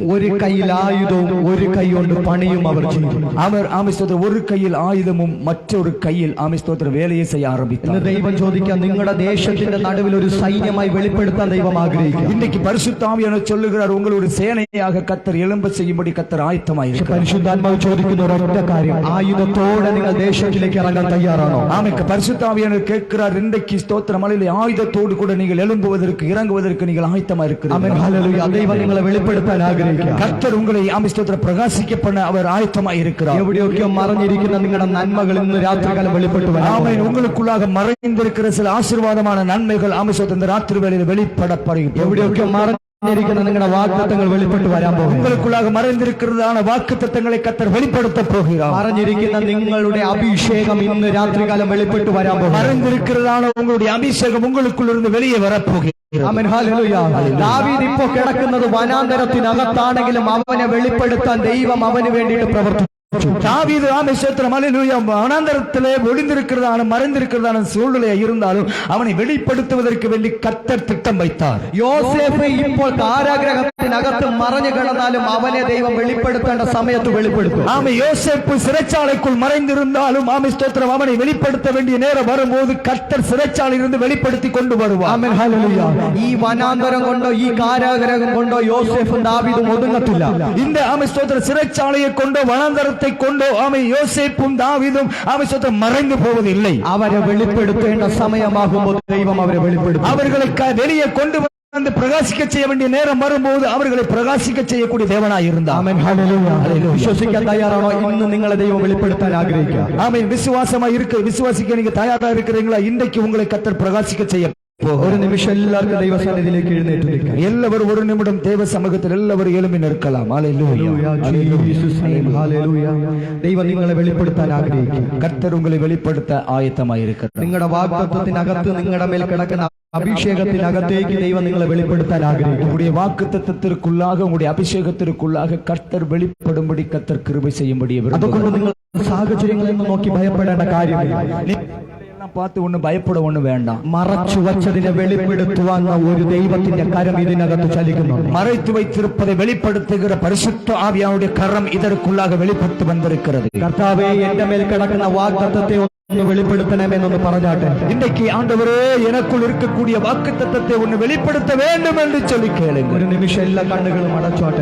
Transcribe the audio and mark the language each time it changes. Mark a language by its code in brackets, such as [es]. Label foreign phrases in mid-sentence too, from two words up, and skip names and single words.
[ml] ഒരു കയ്യിൽ ആയുധവും ഒരു കൈ കൊണ്ട് പണിയും അവർ ചെയ്തു. [ta] ஸ்தோத்திரம் ஒரு கையில் ஆயுதமும் மற்றொரு கையில் ஸ்தோத்திரம் வேலையை செய்ய ஆரம்பித்தார். [ml] ഇന്ന് ദൈവം ചോദിക്കാൻ നിങ്ങളുടെ ദേശത്തിന്റെ നടുവിൽ ഒരു സൈന്യമായി വെളിപ്പെടുത്താൻ ദൈവം ആഗ്രഹിക്കുന്നു. [ta] இன்னைக்கு பரிசுத்த ஆவியானவர் சொல்லுகிறார், உங்களுடைய சேனையாக கர்த்தர் எழும்ப செய்யும்படி கர்த்தர் ஆயத்தமாயிருக்கிறார். [ml] പരിശുദ്ധാത്മാവ് ചോദിക്കുന്ന ഒരൊറ്റ കാര്യം, ആയുധത്തോടെ നിങ്ങൾ ദേശത്തിലേക്ക് ഇറങ്ങാൻ തയ്യാറാണോ? [ta] ஆமென். பரிசுத்த ஆவியானவர் கேட்கிறார், இன்றைக்கு ஸ்தோத்திரம் ஹல்லேலூயா ஆயுதத்தோடு கூட நீங்கள் எழும்புவதற்கு இறங்குவதற்கு நீங்கள் ஆயத்தமா இருக்கிறீர்கள். [ml] ആമേൻ ഹല്ലേലൂയ. ദൈവം നിങ്ങളെ വെളിപ്പെടുത്താൻ ആഗ്രഹിക്കുന്നു. [ta] கர்த்தர் உங்களை ஸ்தோத்திரம் பிரகாசிக்க பண்ண அவர் ஆயத்தமாய் இருக்கிறார். [ml] എവിടെയൊക്കെ മറഞ്ഞിരിക്കുന്ന നിങ്ങളുടെ നന്മകൾ ഇന്ന് രാത്രികാലം വെളിപ്പെട്ടു വരും. [ta] ஆமென். உங்களுக்குள்ளாக மறைந்திருக்கிற சில ஆசீர்வாதமான நன்மைகள் இந்த ராத்திரி வேளையில் வெளிப்படப்படும். [ml] എവിടെയൊക്കെ മറഞ്ഞിരിക്കുന്ന നിങ്ങളുടെ വാഗ്ദത്തങ്ങൾ വെളിപ്പെട്ടു വരാൻ പോകും. [ta] உங்களுக்குள்ளாக மறைந்திருக்கிறதான வாக்குத்தத்தங்களை கர்த்தர் வெளிப்படுத்த போகிறார். [ml] മറഞ്ഞിരിക്കുന്ന നിങ്ങളുടെ അഭിഷേകം ഇന്ന് രാത്രികാലം വെളിപ്പെട്ടു വരാൻ പോകും. [ta] மறைந்திருக்கிறதான உங்களுடைய அபிஷேகம் உங்களுக்குள்ளிருந்து வெளியே வரப்போகிறது. [ml] ആമേൻ ഹല്ലേലൂയ. ദാവീദ് ഇപ്പോൾ കിടക്കുന്നത് വനാന്തരത്തിനകത്താണെങ്കിലും അവനെ വെളിപ്പെടുത്താൻ ദൈവം അവന് വേണ്ടിയിട്ട് പ്രവർത്തിച്ചു. [ta] தாவீது ஸ்தோத்திரம் ஹல்லேலூயா வனாந்தரத்திலே ஒளிந்திருக்கிறதான மறைந்திருக்கிறதான சூழ்நிலை இருந்தாலும் அவனை வெளிப்படுத்துவதற்கு வேண்டி கர்த்தர் திட்டம் வைத்தார். [ml] യോസേഫ് ഇപ്പോൾ കാരാഗ്രഹത്തിനകത്ത് മറഞ്ഞു കിടന്നാലും അവനെ ദൈവം വെളിപ്പെടുത്തേണ്ട സമയത്ത് വെളിപ്പെടുത്തും. [ta] யோசேப்பு சிறைச்சாலைக்குள் மறைந்திருந்தாலும் ஸ்தோத்திரம் அவனை வெளிப்படுத்த வேண்டிய நேரம் வரும்போது கர்த்தர் சிறைச்சாலையிலிருந்து வெளிப்படுத்தி கொண்டு வருவார். [ml] ആമേൻ ഹല്ലേലൂയ. ഈ വനാന്തരം കൊണ്ടോ ഈ കാരാഗ്രഹം കൊണ്ടോ യോസേഫും ദാവീദും ഒതുങ്ങത്തില്ല. [ta] இந்த ஸ்தோத்திர சிறைச்சாலையை கொண்டோ வனாந்தரத்தை கொண்டோ யோசேப்பும் தாவீதும் ஸ்தோத்திரம் மறைந்து போவதில்லை. [ml] അവരെ വെളിപ്പെടുത്തേണ്ട സമയമാകുമ്പോൾ ദൈവം അവരെ വെളിപ്പെടുത്തും. [ta] அவர்களை வெளியே கொண்டு வந்து பிரகாசிக்க செய்ய வேண்டிய நேரம் வரும்போது அவர்களை பிரகாசிக்க செய்யக்கூடிய தேவனாய் இருந்தார். [ml] ആമേൻ ഹല്ലേലൂയ. വിശ്വസിക്കാൻ തയ്യാറാണോ? ഇന്ന് നിങ്ങളെ ദൈവം വെളിപ്പെടുത്താൻ ആഗ്രഹിക്കുക. [ta] ஆமென். விசுவாசிக்க நீங்க தயாரா இருக்கிறீங்களா? இன்றைக்கு உங்களை கர்த்தர் பிரகாசிக்க செய்ய [ml] ഒരു നിമിഷം എല്ലാവർക്കും ദൈവസന്നിധിയിലേക്ക് എഴുന്നേറ്റ് നിൽക്കാം. [ta] எல்லாரும் ஒரு நிமிடம் தேவ சமூகத்தில் எல்லாரும் எழும்பி நிற்கலாம். ஹல்லேலூயா. [ml] ദൈവം നിങ്ങളെ വെളിപ്പെടുത്താൻ ആഗ്രഹിക്കുന്നു. [ta] கர்த்தர் உங்களை வெளிப்படுத்த ஆயத்தமாய் இருக்கிறார். [ml] നിങ്ങളുടെ വാഗ്ദത്തത്തിനകത്ത് നിങ്ങളുടെ മേൽ കിടക്കുന്ന അഭിഷേകത്തിനകത്തേക്ക് ദൈവം നിങ്ങളെ വെളിപ്പെടുത്താൻ ആഗ്രഹിക്കുന്നു. [ta] உங்களுடைய வாக்குத்தத்தத்திற்குள்ளாக உங்களுடைய அபிஷேகத்திற்குள்ளாக கர்த்தர் வெளிப்படும்படி கர்த்தர் கிருபை செய்யும்படி [ml] അതുകൊണ്ട് നിങ്ങൾ സാഹചര്യങ്ങളിൽ നിന്ന് നോക്കി ഭയപ്പെടേണ്ട കാര്യമില്ല. [ta] பார்த்து ஒண்ணு பயப்பட ஒண்ணு வேண்டாம். [ml] മറച്ചു വച്ചതിനെ വെളിപ്പെടുത്തുവാൻ ഒരു ദൈവത്തിന്റെ കരം ഇതിനകത്ത് ചലിക്കുന്നുണ്ട്. [ta] மறைத்து வைத்திருப்பதை வெளிப்படுத்துகிற பரிசுத்த ஆவியானுடைய கரம் இதற்குள்ளாக வெளிப்பட்டு வந்திருக்கிறது. [ml] കർത്താവേ, എന്റെ മേൽ കിടക്കുന്ന വാഗ്ദത്തത്തെ ഒന്ന് വെളിപ്പെടുത്തണമെന്നൊന്ന് പറഞ്ഞാട്ടെ. [ta] இன்றைக்கு ஆண்டவரே, எனக்குள் இருக்கக்கூடிய வாக்குத்தத்தத்தை ஒன்னு வெளிப்படுத்த வேண்டும் என்று சொல்லி கேளுங்க. [ml] ഒരു നിമിഷം എല്ലാ കണ്ണുകളും അടച്ചോട്ടെ.